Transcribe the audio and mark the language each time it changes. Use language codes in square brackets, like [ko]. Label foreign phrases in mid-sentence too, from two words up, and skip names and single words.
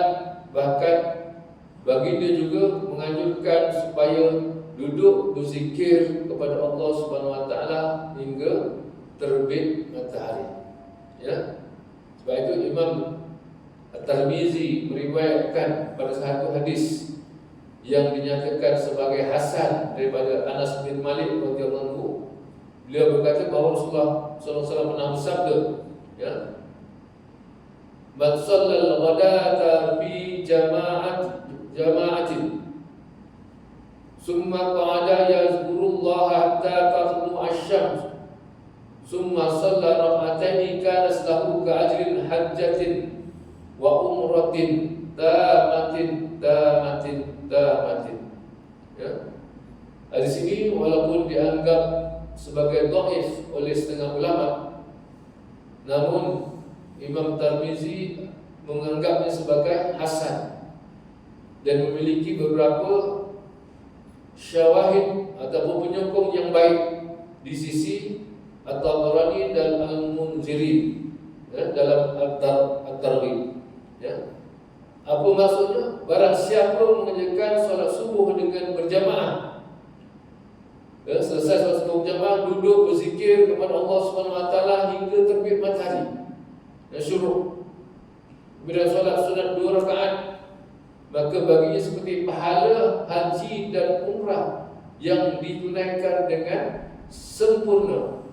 [ms] Bahkan baginda juga menganjurkan supaya duduk berzikir kepada Allah [ar] سبحانه وتعالى [ms] hingga terbit matahari. Sebab itu Imam At-Tirmizi meriwayatkan pada satu hadis yang dinyatakan sebagai hasan daripada Anas bin Malik [ar] رضي الله عنه. [ms] Beliau berkata bahawa Rasulullah [ar] صلى الله عليه وسلم [ms] pernah bersabda, ya, [ar] من صلى الغداة في جماعة ثم قعد يذكر الله حتى تطلع الشمس ثم صلى ركعتين كان له كأجر حجة وعمرة تامة. [ms] Ya. Hadis ini walaupun dianggap sebagai dhaif oleh setengah ulama, namun Imam Tirmizi menganggapnya sebagai hasan dan memiliki beberapa syawahid ataupun penyokong yang baik di sisi At-Tabarani dan Al-Munziri, ya, dalam At-Targhib. Ya. Apa maksudnya? Barang siapa mengerjakan solat subuh dengan berjamaah, ya, selesai solat subuh berjamaah, duduk berzikir kepada Allah SWT hingga terbit matahari dan syuruk, kemudian solat sunat 2 rakaat, maka baginya seperti pahala haji dan umrah yang ditunaikan dengan sempurna.